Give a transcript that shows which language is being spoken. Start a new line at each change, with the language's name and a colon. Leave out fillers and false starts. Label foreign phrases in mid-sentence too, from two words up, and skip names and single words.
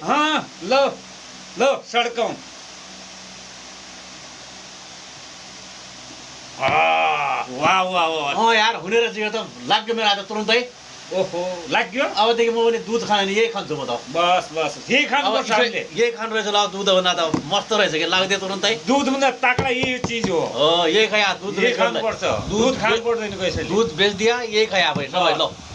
Nepali: ल ल सड्कौँ वाह वाह वाह यार हुने रहेछ यो त लाग्यो मेरो आज तुरुन्तै ओहो लाग्यो अबदेखि म पनि दुध खाने यही खान्छु म त बस बस यही खानुपर्छ हामीले यही खानु रहेछ ल दुध भन्दा त मस्त रहेछ कि लाग्दै तुरुन्तै दुधभन्दा ताकरा यही चिज हो
Hindi: यही खाया दुध
Nepali: खानुपर्छ दुध खानु पर्दैन कसैले
Hindi: दूध बेच दिया यही खाया भाइ
Nepali: सबै ल